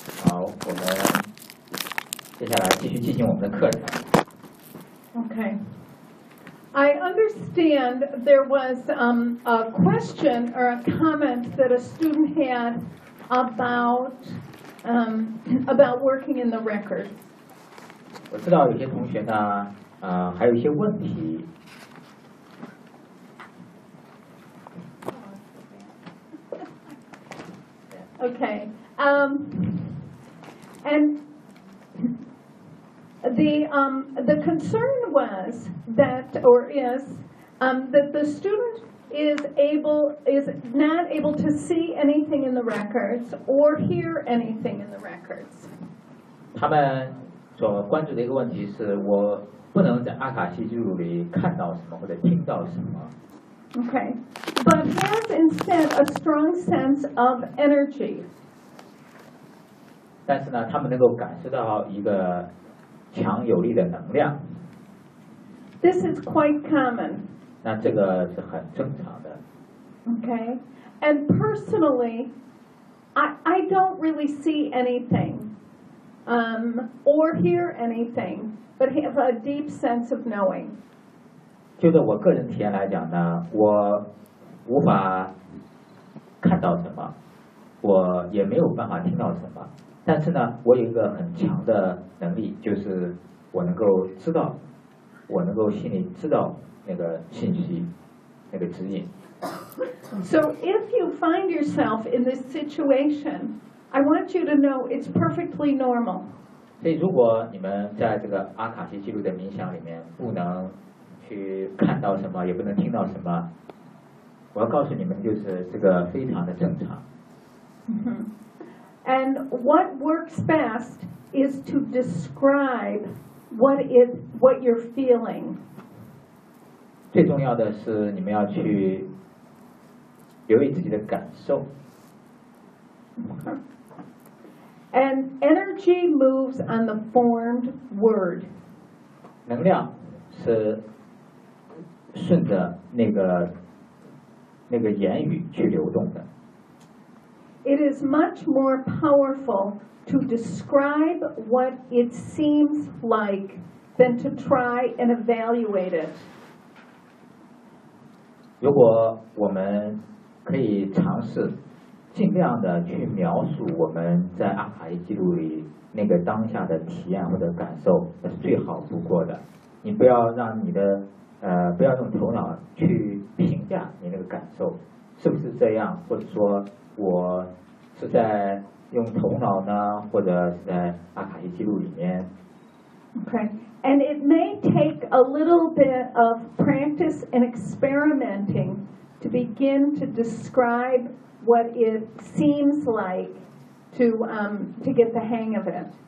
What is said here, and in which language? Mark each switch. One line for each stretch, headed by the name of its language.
Chinese: 好，我们接下来继续进行我们的课程。
English: Okay. I understand there was a question or a comment that a student had about working in the record.
Chinese: 我知道有些同学呢，还有一些问题。
English: Okay. And the concern was that, or is, that the student is not able to see anything in the records or hear anything in the records.
Chinese: 他们所关注的一个问题是我不能在阿卡西记录里看到什么或者听到什么。
English: Okay, but has instead a strong sense of energy.
Chinese: 但是呢，他们能够感受到一个强有力的能量。
English: This is quite common.
Chinese: 那这个是很正常的。
English: Okay, and personally, I don't really see anything, or hear anything, but have a deep sense of knowing.
Chinese: 就在我个人体验来讲呢，我无法看到什么，我也没有办法听到什么，但是呢，我有一个很强的能力，就是我能够知道，我能够心里知道那个信息，那个指引。
English: So if you find yourself in this situation, I want you to know it's perfectly normal.
Chinese: 所以如果你们在这个阿卡西记录的冥想里面不能去看到什么，也不能听到什么。我要告诉你们，就是这个非常的正常。
English: And what works best is to describe what you're feeling.
Chinese: 最重要的是你们要去留意自己的感受。
English: And energy moves on the formed word.
Chinese: 能量是顺着那个言语去流动的。
English: It is much more powerful to describe what it seems like than to try and evaluate it.
Chinese: 如果我们可以尝试尽量的去描述我们在阿卡西记录里那个当下的体验或者感受，那是最好不过的。你不要让你的不要用头脑去评价你那个感受是不是这样，或者说我是在用头脑呢，或者是在阿卡西记录里面。
English: Okay, and it may take a little bit of practice and experimenting to begin to describe what it seems like to get the hang of it.